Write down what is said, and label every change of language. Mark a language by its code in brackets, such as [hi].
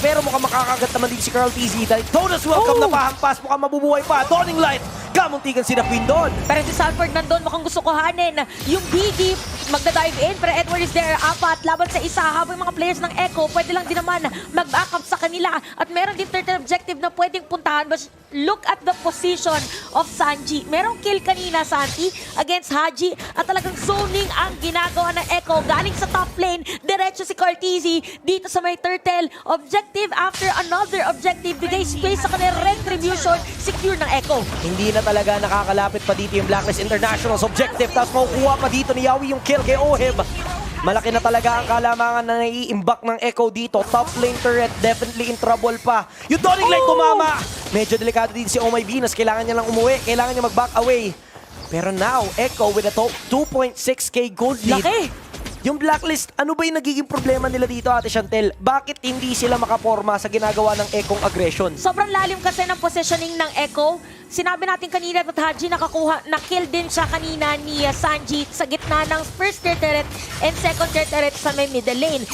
[tl] Pero mukhang makakagat naman din si Carl Tizzy dahil Tonas welcome na pahampas. Mukhang mabubuhay pa. Dawning Light, kamuntikan si Queen doon. Pero si Sanford nandun, mukhang gusto kuhanin. Yung BD, magda-dive in, pero Edward is there. Apat, laban sa isa. Habang yung mga players ng Echo, pwede lang din naman mag-backup sa kanila. At meron din third objective na pwedeng puntahan. [en] But look at the position of Sanji. [tl] Merong kill kanina, Santi, against Haji. At talagang zoning ang ginagawa ng Echo. Galing sa top lane, diretso si Cortezi dito sa may turtle. Objective after another objective. Bigay space sa kanilang retribution. Secure ng Echo. Hindi na talaga nakakalapit pa dito yung Blacklist International's objective. Tapos makukuha pa dito ni Yawi yung kill kay Oheb. Malaki na talaga ang kalamangan na naiimbak ng Echo dito. Top lane turret, [en] definitely in trouble [tl] pa. Yung Dawning Light tumama! Medyo delikado din si Oh My Venus. Kailangan niya lang umuwi. Kailangan niya mag-back away. [en] Pero now, Echo with a 2.6k gold lead. [tl] Laki! Yung Blacklist, ano ba yung nagiging problema nila dito, Ate Chantel? Bakit hindi sila makaporma sa ginagawa ng Echo'ng aggression? Sobrang lalim kasi ng positioning ng Echo. Sinabi natin kanina at Haji na-kill din siya kanina ni Sanji sa gitna ng first tier turret and second tier turret sa may middle lane.